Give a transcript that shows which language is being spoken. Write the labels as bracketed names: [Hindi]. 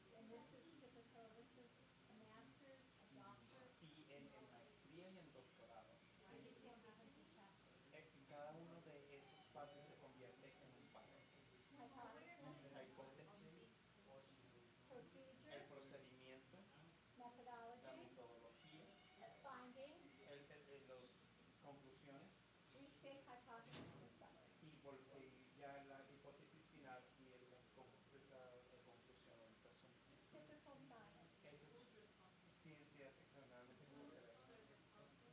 [English] this is typical, this is a master's, a doctor. [Spanish] Y en maestría y en doctorado, cada uno de esos párrafos se convierte en un párrafo. La hipótesis, [English] Procedure, [Spanish] el procedimiento, la [English] methodology, [Spanish] metodología, [English] findings, [Spanish] las conclusiones [English] restate hypothesis and summary. [Spanish] y ya la hipótesis final y la conclusión o el resumen. [English] Typical science. [Spanish] Eso es ciencias generalmente como se ve en todos lados.